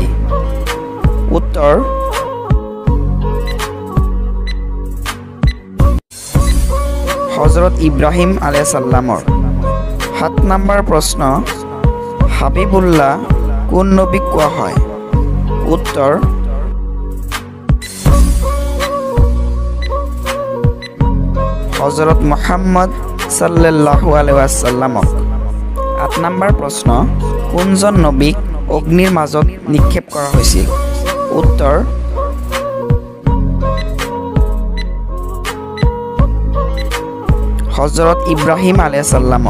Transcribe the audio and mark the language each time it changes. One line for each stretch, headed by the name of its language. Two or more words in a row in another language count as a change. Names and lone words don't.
Assamese: উত্তৰ হজৰত ইব্ৰাহিম
Arabic: عليه السلام.
Assamese: ৭ নম্বৰ প্ৰশ্ন, হাবিবুল্লাহ কোন নবীক কোৱা হয়? উত্তৰ হজৰত মুহাম্মদ
Arabic: صلى الله عليه وسلم.
Assamese: ৮ নম্বৰ প্ৰশ্ন, কোনজন নবীক অগ্নিৰ মাজত নিক্ষেপ কৰা হৈছিল? উত্তৰ হজৰত ইব্ৰাহিম
Arabic: عليه السلام.